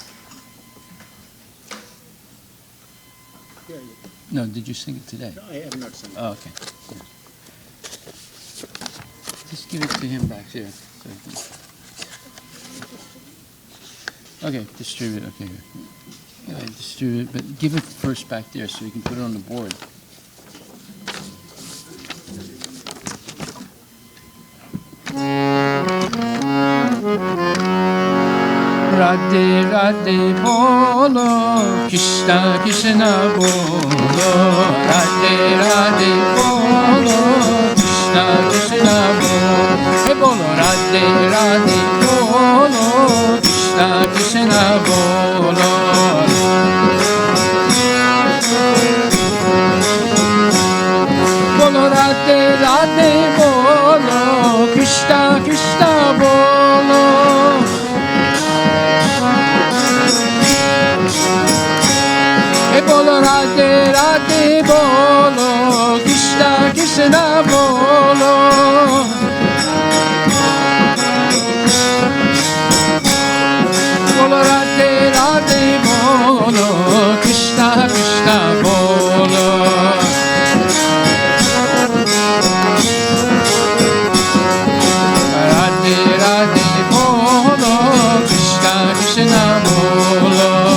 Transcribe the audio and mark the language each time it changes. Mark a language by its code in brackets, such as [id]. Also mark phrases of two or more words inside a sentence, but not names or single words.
[en] No, did you sing it today? No, I have not sung. Oh, okay. Yeah. Just give it to him back here. Okay, distribute. Okay. Yeah, distribute, but give it first back there so you can put it on the board. [hi] राधे राधे बोलो, कृष्ण कृष्ण बोलो, राधे राधे बोलो, कृष्ण कृष्ण बोलो, हे बोलो, राधे राधे बोलो, कृष्ण कृष्ण बोलो. बोलो राधे राधे बोलो, कृष्ण कृष्ण बोलो. बोलो राधे राधे बोलो, कृष्ण कृष्ण बोलो. बोलो राधे राधे बोलो, कृष्ण कृष्ण बोलो. राधे राधे बोलो, कृष्ण कृष्ण बोलो.